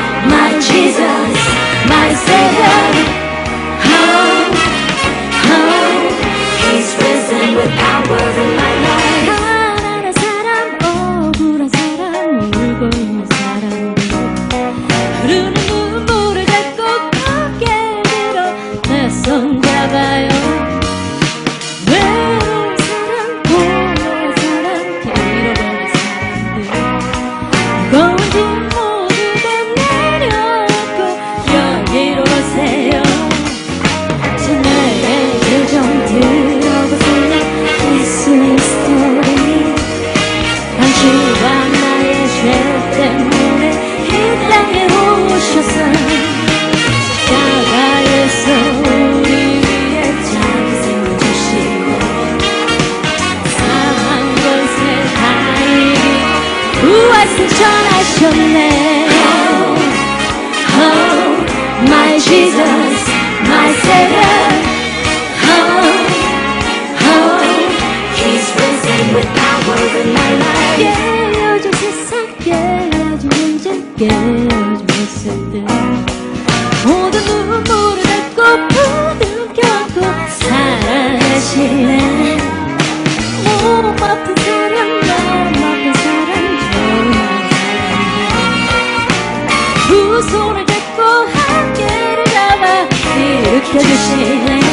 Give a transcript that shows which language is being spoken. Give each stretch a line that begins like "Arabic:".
English: My Jesus, my Savior, He's risen with power in my life.
Korean: 가난한 사람, 억울한 사람, 울고 있는 사람들 흐르는 눈물을 닦고 고개 들어 내 손 잡아요. 외로운 사람, 고요한 사람, 잃어버린 사람들 무거운 짐 모두 다 내려놓고 여기로 오세요. 저 나의 길 좀 들어보세요. 예수의 스토리. 당신과 나의 죄 때문에 이 땅에 오셔서 십자가에서 우리 위해 장생을 주시고 사망 권세 다 이기고 부활 승천하셨네.
English: Oh, my Jesus, my Savior, He's risen with power in my life.
Korean: 깨어진 세상, 깨어진 문제, 깨어진 모습들 모든 눈물을 닦고 부둥켜 안고 사랑하시네. 몸 아픈 사람, 마음 아픈 사람, 조용한 사람들 두 손을 잡고 함께를 잡아 일으켜주시네.